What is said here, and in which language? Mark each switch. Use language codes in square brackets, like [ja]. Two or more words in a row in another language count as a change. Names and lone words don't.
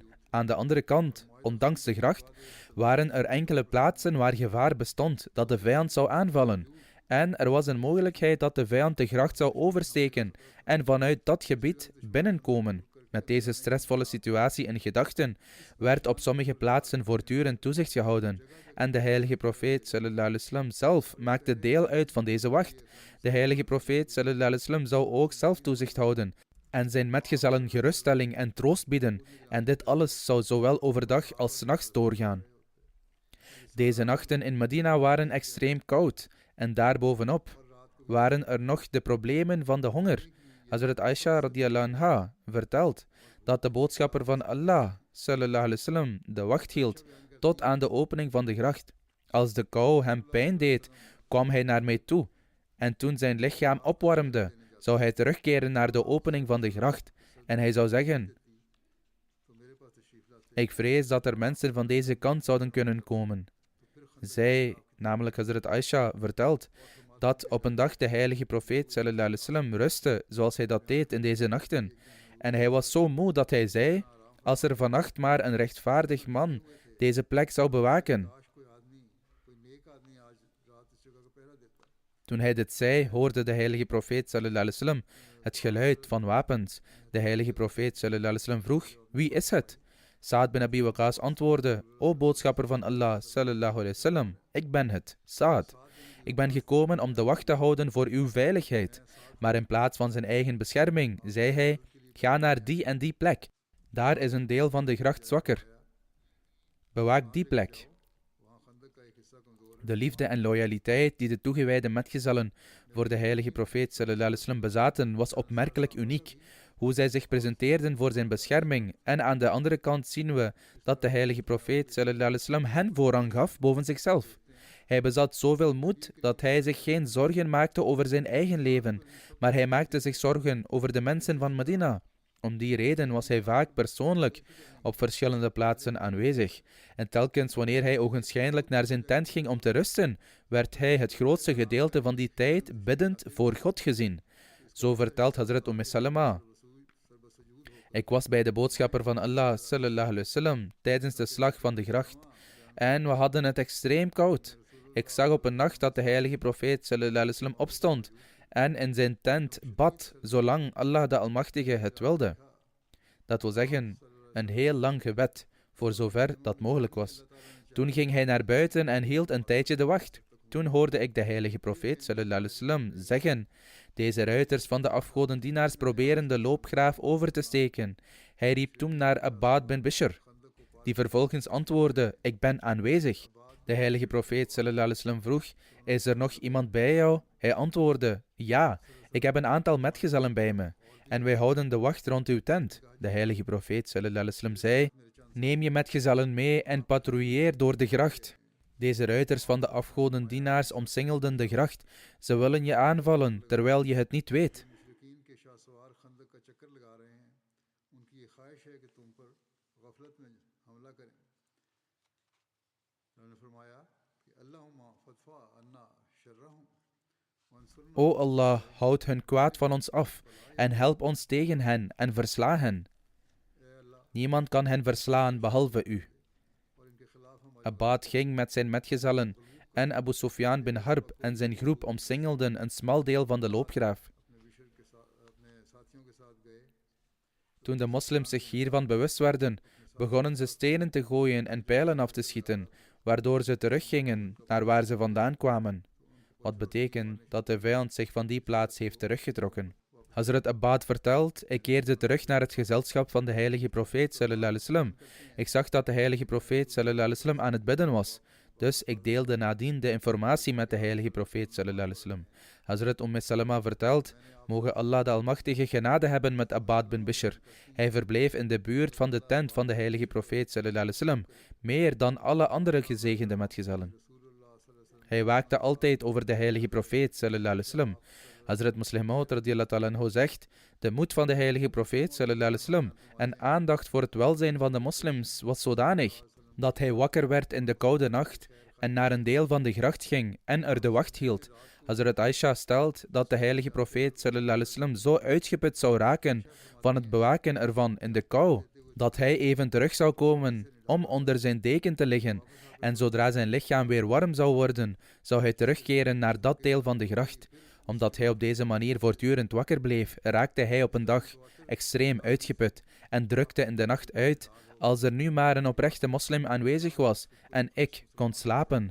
[nl] Aan de andere kant, ondanks de gracht, waren er enkele plaatsen waar gevaar bestond dat de vijand zou aanvallen. En er was een mogelijkheid dat de vijand de gracht zou oversteken en vanuit dat gebied binnenkomen. Met deze stressvolle situatie in gedachten werd op sommige plaatsen voortdurend toezicht gehouden. En de heilige profeet [ar] صلى الله عليه وسلم [nl] zelf maakte deel uit van deze wacht. De heilige profeet [ar] صلى الله عليه وسلم [nl] zou ook zelf toezicht houden en zijn metgezellen geruststelling en troost bieden. En dit alles zou zowel overdag als 's nachts doorgaan. Deze nachten in Medina waren extreem koud. En daarbovenop waren er nog de problemen van de honger. Hazrat Aisha [ar] رضي الله عنها [nl] vertelt dat de boodschapper van Allah [ar] صلى الله عليه وسلم [nl] de wacht hield tot aan de opening van de gracht. Als de kou hem pijn deed, kwam hij naar mij toe. En toen zijn lichaam opwarmde, zou hij terugkeren naar de opening van de gracht. En hij zou zeggen, ik vrees dat er mensen van deze kant zouden kunnen komen. Zij, namelijk Hazrat Aisha, vertelt dat op een dag de heilige profeet [ar] صلى الله عليه وسلم [nl] rustte zoals hij dat deed in deze nachten. En hij was zo moe dat hij zei, als er vannacht maar een rechtvaardig man deze plek zou bewaken. Toen hij dit zei, hoorde de heilige profeet [ar] صلى الله عليه وسلم [nl] het geluid van wapens. De heilige profeet [ar] صلى الله عليه وسلم [nl] vroeg, wie is het? Sa'd bin Abi Waqqas antwoordde, o boodschapper van Allah [ar] صلى الله عليه وسلم, [nl] ik ben het, Sa'd. Ik ben gekomen om de wacht te houden voor uw veiligheid. Maar in plaats van zijn eigen bescherming, zei hij, ga naar die en die plek. Daar is een deel van de gracht zwakker. Bewaak die plek. De liefde en loyaliteit die de toegewijde metgezellen voor de heilige profeet [ar] صلى الله عليه وسلم [nl] bezaten, was opmerkelijk uniek. Hoe zij zich presenteerden voor zijn bescherming. En aan de andere kant zien we dat de heilige profeet [ar] صلى الله عليه وسلم [nl] hen voorrang gaf boven zichzelf. Hij bezat zoveel moed dat hij zich geen zorgen maakte over zijn eigen leven, maar hij maakte zich zorgen over de mensen van Medina. Om die reden was hij vaak persoonlijk op verschillende plaatsen aanwezig. En telkens wanneer hij ogenschijnlijk naar zijn tent ging om te rusten, werd hij het grootste gedeelte van die tijd biddend voor God gezien. Zo vertelt Hazrat Salama. Ik was bij de boodschapper van Allah [ar] صلى الله عليه وسلم [nl] tijdens de slag van de gracht. En we hadden het extreem koud. Ik zag op een nacht dat de heilige profeet [ar] صلى الله عليه وسلم [nl] opstond en in zijn tent bad, zolang Allah de Almachtige het wilde. Dat wil zeggen, een heel lang gebed, voor zover dat mogelijk was. Toen ging hij naar buiten en hield een tijdje de wacht. Toen hoorde ik de heilige profeet [ar] صلى الله عليه وسلم [nl] zeggen, deze ruiters van de afgodendienaars proberen de loopgraaf over te steken. Hij riep toen naar Abbad bin Bishr, die vervolgens antwoordde, ik ben aanwezig. De heilige profeet [ar] صلى الله عليه وسلم [nl] vroeg, is er nog iemand bij jou? Hij antwoordde, ja, ik heb een aantal metgezellen bij me. En wij houden de wacht rond uw tent. De heilige profeet [ar] صلى الله عليه وسلم [nl] zei, neem je metgezellen mee en patrouilleer door de gracht. Deze ruiters van de afgodendienaars omsingelden de gracht. Ze willen je aanvallen, terwijl je het niet weet. [ur] مشرکین کے شاہسوار خندق کا چکر لگا رہے ہیں ان کی یہ خواہش ہے کہ تم پر غفلت میں حملہ کریں انہوں نے فرمایا کہ [ar] اللهم فادفع عنا شرهم وانصرنا [nl] O Allah, houd hun kwaad van ons af en help ons tegen hen en versla hen. Niemand kan hen verslaan behalve u. [ur] اور ان کے خلاف ہم [nl] Abbad ging met zijn metgezellen en Abu Sufyan bin Harb en zijn groep omsingelden een smal deel van de loopgraaf. [ur] اپنے ساتھیوں کے ساتھ گئے [nl] Toen de moslims zich hiervan bewust werden, begonnen ze stenen te gooien en pijlen af te schieten, waardoor ze teruggingen naar waar ze vandaan kwamen. Wat betekent dat de vijand zich van die plaats heeft teruggetrokken. Hazrat Abbad vertelt, ik keerde terug naar het gezelschap van de heilige profeet [ar] صلى الله عليه وسلم. [nl] Ik zag dat de heilige profeet [ar] صلى الله عليه وسلم [nl] aan het bidden was. Dus ik deelde nadien de informatie met de heilige profeet [ar] صلى الله عليه وسلم. [nl] Hazrat Salama vertelt, mogen Allah de Almachtige genade hebben met Abbad bin Bishr. Hij verbleef in de buurt van de tent van de heilige profeet [ar] صلى الله عليه وسلم, [nl] meer dan alle andere gezegende metgezellen. Hij waakte altijd over de heilige profeet [ar] صلى الله عليه وسلم. [nl] Hazrat Muslih Maud [ar] رضي الله تعالى عنه [nl] zegt, de moed van de heilige profeet [ar] صلى الله عليه وسلم [nl] en aandacht voor het welzijn van de moslims was zodanig dat hij wakker werd in de koude nacht en naar een deel van de gracht ging en er de wacht hield. Hazrat Aisha stelt dat de heilige profeet [ar] صلى الله عليه وسلم [nl] zo uitgeput zou raken van het bewaken ervan in de kou, dat hij even terug zou komen om onder zijn deken te liggen en zodra zijn lichaam weer warm zou worden, zou hij terugkeren naar dat deel van de gracht. Omdat hij op deze manier voortdurend wakker bleef, raakte hij op een dag extreem uitgeput en drukte in de nacht uit als er nu maar een oprechte moslim aanwezig was en ik kon slapen.